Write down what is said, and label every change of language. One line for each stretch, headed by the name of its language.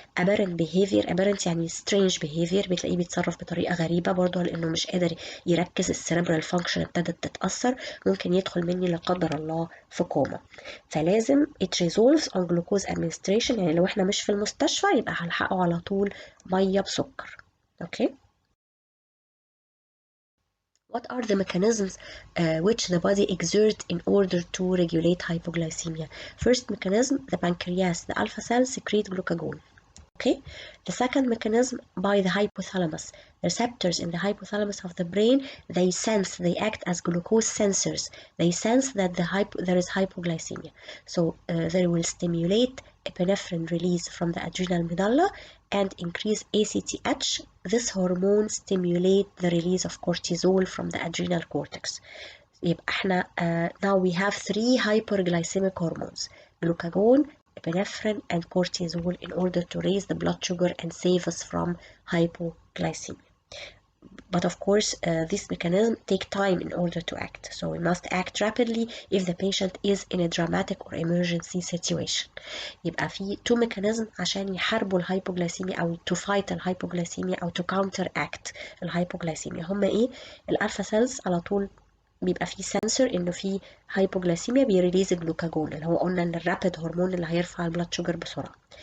English: aberrant behavior،
Arabic: aberrant يعني
English: strange behavior،
Arabic: بتلاقيه بيتصرف بطريقة غريبة برضه لأنه مش قادر يركز، السيربرال فانكشن ابتدت تتأثر، ممكن يدخل مني لا قدر الله في كوما. فلازم
English: it resolves on glucose administration،
Arabic: يعني لو احنا مش في المستشفى يبقى هنلحقه على طول مية بسكر. اوكي.
English: What are the mechanisms which the body exert in order to regulate hypoglycemia? First mechanism, the pancreas, the alpha cells secrete glucagon. Okay. The second mechanism, by the hypothalamus. Receptors in the hypothalamus of the brain, they act as glucose sensors. They sense that there is hypoglycemia. So they will stimulate epinephrine release from the adrenal medulla and increase ACTH. This hormone stimulates the release of cortisol from the adrenal cortex.
Arabic: يبقى احنا
English: now we have 3 hyperglycemic hormones: glucagon, epinephrine and cortisol, in order to raise the blood sugar and save us from hypoglycemia. But of course this mechanism take time in order to act, so we must act rapidly if the patient is in a dramatic or emergency situation.
Arabic: يبقى في 2 mechanism عشان يحاربوا الهايبوغلايسيميا او
English: to fight
Arabic: الهايبوغلايسيميا او
English: to counteract
Arabic: الهايبوغلايسيميا. هما ايه؟ الالفا سيلز على طول بيبقى فيه سنسور انه في هايبوجلاسيميا، بيريليز الجلوكاجون اللي هو قلنا ان الرابيد هرمون اللي هيرفع البلاد شوجر بسرعه.